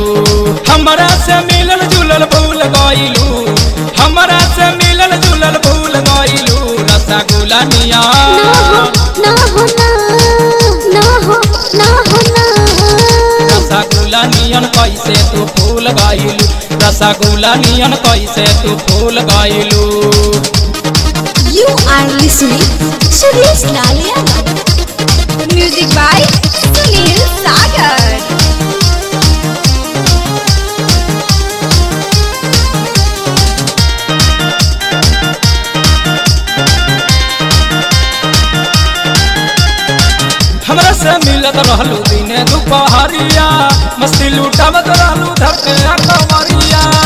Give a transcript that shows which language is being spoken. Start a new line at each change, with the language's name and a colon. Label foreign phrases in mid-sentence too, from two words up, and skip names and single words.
Bhojpuri: हमरा से मिलल जुलल भूल गइलू, हमरा से मिलल जुलल भूल गइलू। रसगुल्ला निया ना हो ना ना हो ना हो ना। रसगुल्ला नियन कैसे तू भूल गइलू, रसगुल्ला नियन कैसे तू भूल गइलू।
English: You are listening सुदेश लाल यादव। Music by Sunil Sagar.
Bhojpuri: हमरा से मिलत रहलू दिने दुपहरिया, मस्ती लुटावत रहलू धरके कवरिया।